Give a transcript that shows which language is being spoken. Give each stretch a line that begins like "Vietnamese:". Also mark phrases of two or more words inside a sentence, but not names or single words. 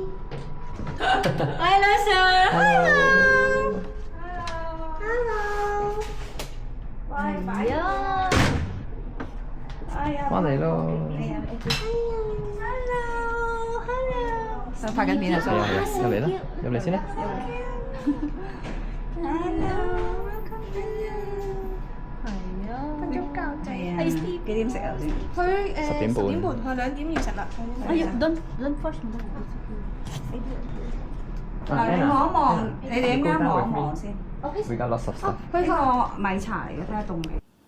Cantonese: 喂，女士
English: Hello。，hello，
Cantonese: 拜拜啊！翻嚟咯。
English: hello，hello，
Cantonese: 想拍緊片啊，係啊，入嚟啦，入嚟先啦。
English: hello，welcome to you。
Cantonese: 係啊，瞓咗覺仔啊！幾點食啊？佢 10點半 10點半，佢2點要食啦。哎呀，
English: lunch first
Cantonese: 唔得。嗱，你望一望，你哋啱啱望一望先。
English: We got lots of stuff。
Cantonese: 呢個米茶嚟嘅，睇下凍未？